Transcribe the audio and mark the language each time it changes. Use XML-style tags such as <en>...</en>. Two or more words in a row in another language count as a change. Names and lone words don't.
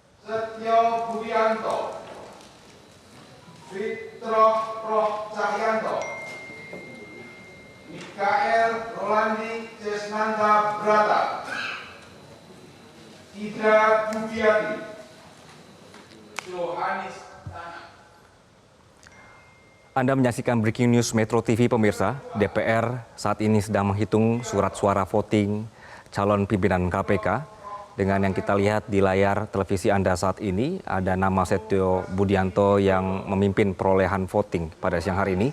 <id>Setio Budianto, Fitroh Roh Cahyanto, Mikael Rolandi Cesnanda Brata, Ida Budiati, Johanis Tanak. Anda menyaksikan Breaking News Metro TV, pemirsa. DPR saat ini sedang menghitung surat suara voting calon pimpinan KPK. Dengan yang kita lihat di layar televisi Anda saat ini, ada nama Setio Budianto yang memimpin perolehan voting pada siang hari ini.</id>